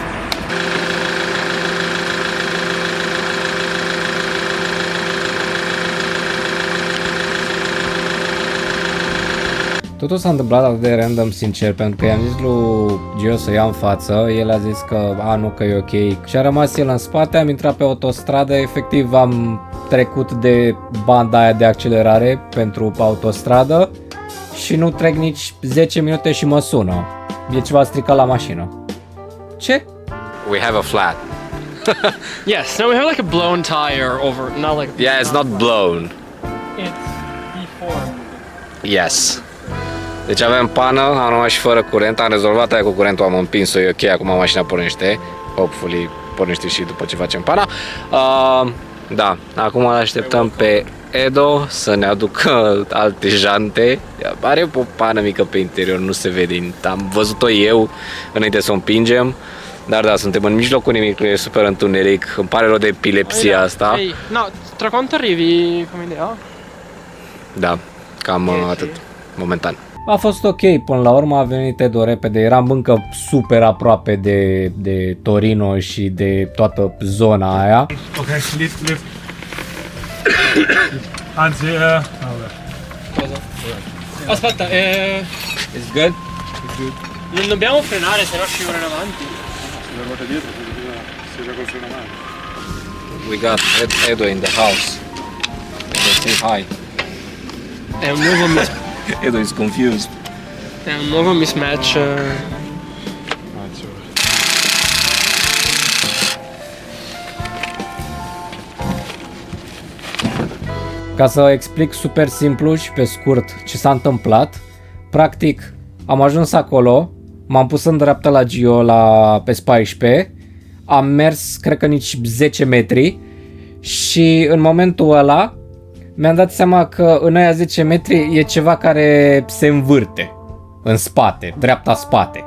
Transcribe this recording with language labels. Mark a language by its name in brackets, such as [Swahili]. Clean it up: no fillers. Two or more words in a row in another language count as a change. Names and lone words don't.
[Romanian] Totul s-a întâmplat atât de random, sincer, pentru că i-am zis lui Gio să ia în față, el a zis că nu, că e ok și a rămas el în spate, am intrat pe autostradă, efectiv am trecut de banda aia de accelerare pentru autostradă și nu trec nici 10 minute și mă sună. E ceva stricat la mașină. Ce? [English] We have a flat. Yes, no, we have like a blown tire over, not like... Yeah, it's not blown. It's deformed. Yes. [Romanian] Deci avem pană, am rămas și fără curent, am rezolvat aia cu curentul, am împins-o, e ok, acum mașina pornește. Hopefully pornește și după ce facem pana. Da, acum îl așteptăm pe Edo să ne aducă alte jante. Are o pană mică pe interior, nu se vede, am văzut-o eu înainte să o împingem. Dar da, suntem în mijlocul nimic, e super întuneric, îmi pare rău de epilepsia asta. [Italian] Hey, no, tra quanto arrivi come idea? [Romanian] Da, cam atât. momentan. A fost ok, până la urmă a venit Edo repede, eram încă super aproape de Torino și de toată zona aia. [English] Ok, lift. [Italian] Anzi, Aspetta, [English] It's good? [Italian] non dobbiamo frenare, se no scivola in avanti. [English] We got Edo in the house. Say hi. [Italian] È un nuovo [English] Edo is confused. [Italian] è un nuovo mismatch. [Romanian] Ca să explic super simplu și pe scurt ce s-a întâmplat, practic am ajuns acolo, m-am pus în dreapta la Gio pe 14, am mers cred că nici 10 metri și în momentul ăla mi-am dat seama că în aia 10 metri e ceva care se învârte în spate, dreapta spate.